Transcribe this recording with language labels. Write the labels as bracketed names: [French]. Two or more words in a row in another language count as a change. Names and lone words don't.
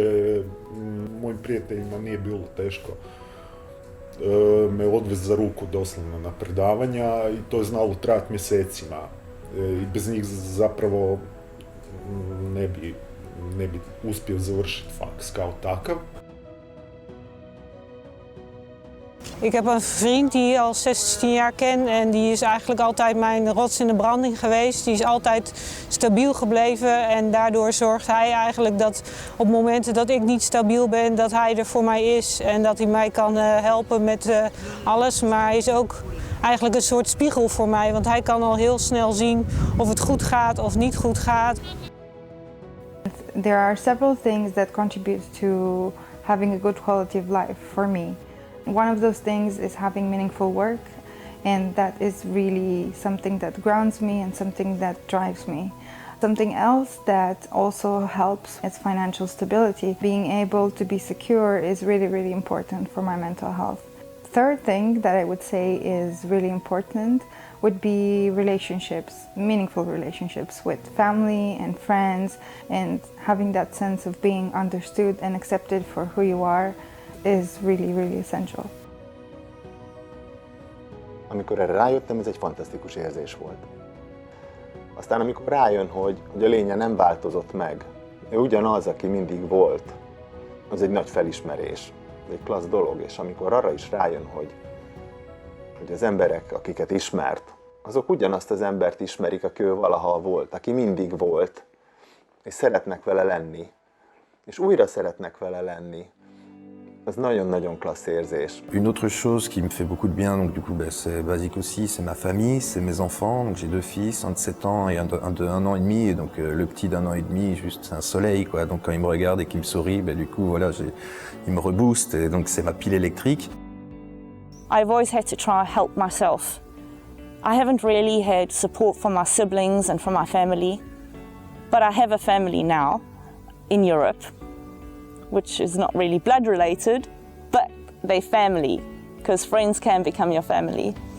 [Croatian] Mojim prijateljima nije bilo teško me odvesti za ruku doslovno na predavanja i to je znalo trajati mjesecima. I bez njih zapravo ne bi uspio završiti faks kao takav. [Dutch] Ik heb een vriend die je al 16 jaar ken en die is eigenlijk altijd mijn rots in de branding geweest. Die is altijd stabiel gebleven en daardoor zorgt hij eigenlijk dat op momenten dat ik niet stabiel ben, dat hij er voor mij is en dat hij mij kan helpen met alles. Maar hij is ook eigenlijk een soort spiegel voor mij, want hij kan al heel snel zien of het goed gaat of niet goed gaat. [English] There are several things that contribute to having a good quality of life for me. One of those things is having meaningful work, and that is really something that grounds me and something that drives me. Something else that also helps is financial stability. Being able to be secure is really, really important for my mental health. Third thing that I would say is really important would be relationships, meaningful relationships with family and friends, and having that sense of being understood and accepted for who you are is really, really essential. [Hungarian] Amikor erre rájöttem, ez egy fantasztikus érzés volt. Aztán amikor rájön, hogy a lénye nem változott meg, ő ugyanaz, aki mindig volt, az egy nagy felismerés, egy klassz dolog, és amikor arra is rájön, hogy az emberek, akiket ismert, azok ugyanazt az embert ismerik, aki ő valaha volt, aki mindig volt, és szeretnek vele lenni, és újra szeretnek vele lenni. Ez nagyon-nagyon klassz érzés. [French] Une autre chose qui me fait beaucoup de bien, donc du coup c'est basique aussi, c'est ma famille, c'est mes enfants. Donc j'ai 2 fils, un de 7 ans et un de 1 an et demi. Et donc le petit d'1 an et demi, juste c'est un soleil quoi. Donc quand il me regarde et qu'il me sourit, du coup voilà, il me rebooste et donc c'est ma pile électrique. [English] I've always had to try to help myself. I haven't really had support from my siblings and from my family, but I have a family now in Europe, which is not really blood related, but they're family, because friends can become your family.